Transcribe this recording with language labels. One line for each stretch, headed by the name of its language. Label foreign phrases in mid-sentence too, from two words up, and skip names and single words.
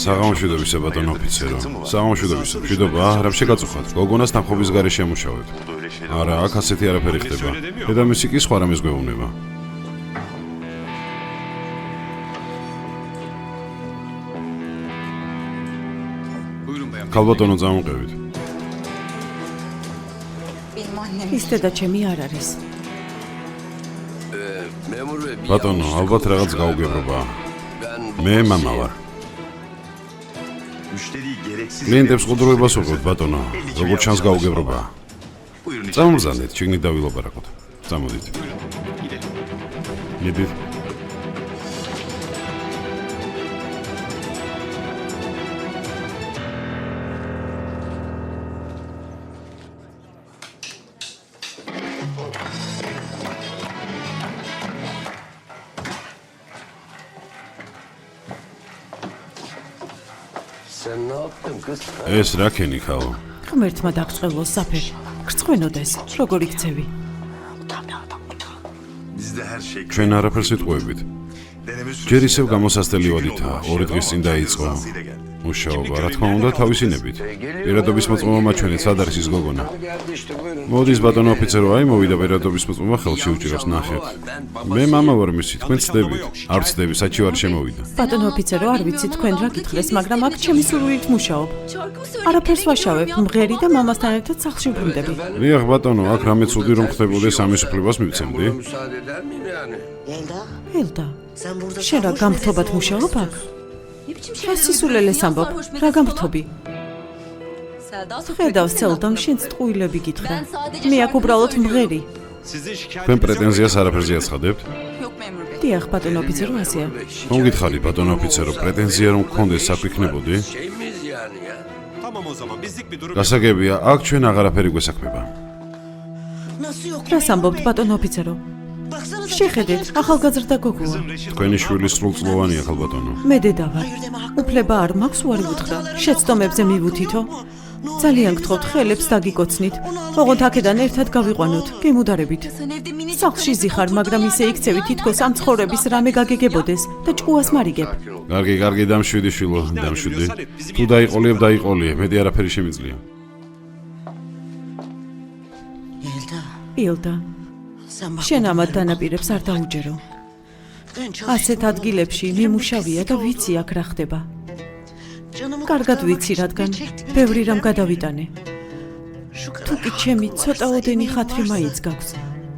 Georgian: საღამოშვიდობისა ბატონო ოფიცერო. საღამოშვიდობისა. მშვიდობა, რა შეგაწუხათ? გოგონას თანხმობის გარეშე ამუშავებთ.
Turkish: Burada öyle şeyler
Georgian: არა, აქ ასეთი არაფერი ხდება. დედამისი კი სხვა რამეს გვეუბნება.
Turkish: Buyurun bayan.
Georgian: ქალბატონო წამოყევით.
Turkish: Benim annem.
Georgian: ის დედა ჩემი არ არის.
Turkish: Memur bey bir
Georgian: ბატონო,
Turkish: yanlışlık
Georgian: ალბათ
Turkish: olmuş
Georgian: რაღაც
Turkish: galiba.
Georgian: გაუგებრობა.
Turkish: Ben
Georgian: მე მამა ვარ.
Turkish: müşteriyi gereksiz
Georgian: კლიენტებს ყუდროებას უყურებთ, ბატონო. როგორც ჩანს გაუგებრობა.
Turkish: Buyurun içeri.
Georgian: წამომზადეთ, შიგნით დავილაპარაკოთ. წამოდით.
Turkish: Gidelim.
Georgian: მიდით.
Turkish: Sen ne yaptın kız?
Georgian: ეს რა ქენი ხალო? ღმერთმა დაგწყევლოს საფერ. გრწყვენოდეს, როგორ იქცევი.
Turkish: Bizde her şey
Georgian: ჩვენ არაფერს იტყუებით.
Turkish: deneme
Georgian: ჯერ ისევ გამოსასწრელი ვადითა, 2 დღის წინ დაიწყო.
Turkish: Rızasıyla geldi.
Georgian: მუშაობა, რა თქმა უნდა, თავისი ნებით. პირადობის მოწმობა მაჩვენეთ, სად არის ის გოგონა?
Turkish: Geldi işte buyurun.
Georgian: მოდის ბატონო ოფიცერო, აი მოვიდა პირადობის მოწმობა ხელში უჭირავს ნახეთ. მე მამა ვარ მისი, თქვენ ცდებით. არ ცდები, საჩივარ შემოვიდა. ბატონო ოფიცერო, არ ვიცი თქვენ რა გითხრეს, მაგრამ აქ ჩემი სურვილით მუშაობ. არაფერს ვაშავებ, მღერი და მამასთან ერთად სახლში ვბრუნდები. დიახ ბატონო, აქ რამე ცუდი რომ ხდებოდეს ამის უფლებას მივცემდი.
Turkish: Buna müsaade eder miyim yani? Yelda,
Georgian: ელდა,
Turkish: sen burada
Georgian: შენ რა გამრთობად მუშაობ აქ? რა სისულელეს ამბობ? რა გამრთობი? ხედავს ცელდამ შენც ტყუილები გითხრა. მე აქ უბრალოდ მღერი. თქვენ პრეტენზიას არაფერზე აცხადებთ? დიახ, ბატონო ოფიცერო, ასეა. მომგითხარი ბატონო ოფიცერო, პრეტენზია რომ გქონდეს საქვიქნებოდი?
Turkish: Şey miyiz yani ya? Tamam o zaman bizlik bir durum.
Georgian: გასაგებია, აქ ჩვენ აღარაფერი გვესაქმება.
Turkish: nasıl yok?
Georgian: რას ამბობთ, ბატონო ოფიცერო?
Turkish: Baksanıza.
Georgian: შეხედეთ, ახალგაზრდა გოგოა. თქვენი შვილი სრულწლოვანია ხალბატონო. მე დედა ვარ. უფლება არ მაქვს უარი უთხრა. შეცდომებზე მივუთითო. ძალიან გთხოვთ, ხელებს დაგიკოცნით. ოღონდ აქედან ერთად გავიყვანოთ, გემუდარებით. სახლში ზიხარ, მაგრამ ისე იქცევი თითქოს ამ ცხოვრების რამე გაგეგებოდეს და ჭკუას მარიგებ. კარგი, კარგი, დამშვიდი შვილო, დამშვიდი. თუ დაიყოლიებ, დაიყოლიე, მეტი არაფერი შემიძლია.
Turkish: Yelda,
Georgian: ილდა,
Turkish: sen bak.
Georgian: შენ ამათ დანაპირებს არ დაუჯერო.
Turkish: Ben
Georgian: ასეთ ადგილებში მიმუშავია და ვიცი აქ რა ხდება.
Turkish: canımı
Georgian: კარგად ვიცი, რადგან ბევრი რამ გადავიტანე.
Turkish: Şu
Georgian: თუ კი ჩემი ცოტაოდენი ხათრი მაინც გაქვს.